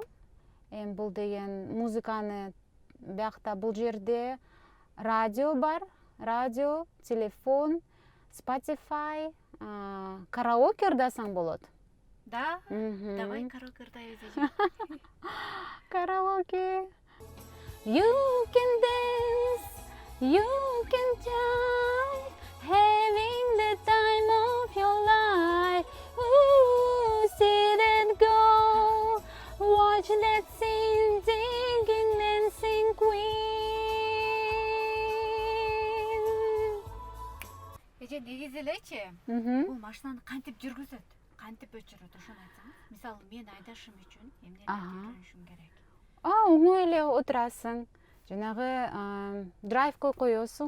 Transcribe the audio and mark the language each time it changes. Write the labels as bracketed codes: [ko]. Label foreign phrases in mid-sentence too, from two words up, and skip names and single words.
[ky] Бул деген музыканы биякта бул жерде радио бар. Радио, телефон, Spotify, караоке ырдасаң болот. Да? Давай караоке ырдайбыз. Караоке. [en] You can dance, you can jive, having the time of your life. Ooh, sit and go, watch that scene, singing dancing queen. [ky] Эже негизи элечи, бул машинаны кантип жүргүзөт, кантип өчүрөт, ошону айтсаңыз. Мисалы, мен айдашым үчүн эмне жүрүшүм керек? Оңой эле отурасың. Жанагы драйвко коесуң.